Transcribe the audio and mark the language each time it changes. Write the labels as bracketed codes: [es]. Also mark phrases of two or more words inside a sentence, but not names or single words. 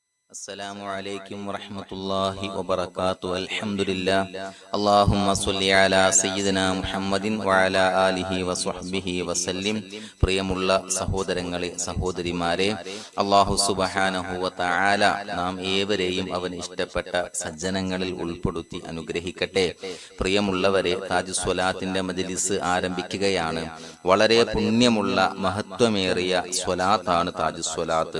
[ar] السلام عليكم ورحمة الله وبركاته. الحمد لله. اللهم صل على سيدنا محمد وعلى آله وصحبه وسلم. [ml] പ്രിയമുള്ള സഹോദരങ്ങളെ സഹോദരിമാരെ, [ar] الله سبحانه وتعالى [ml] നാം ഏവരെയും അവൻ ഇഷ്ടപ്പെട്ട സജ്ജനങ്ങളിൽ ഉൾപ്പെടുത്തി അനുഗ്രഹിക്കട്ടെ. പ്രിയമുള്ളവരെ, താജ് സ്വലാത്തിന്റെ മജ്ലിസ് ആരംഭിക്കുകയാണ്. വളരെ പുണ്യമുള്ള മഹത്വമേറിയ സ്വലാത്താണ് താജ് സ്വലാത്ത്.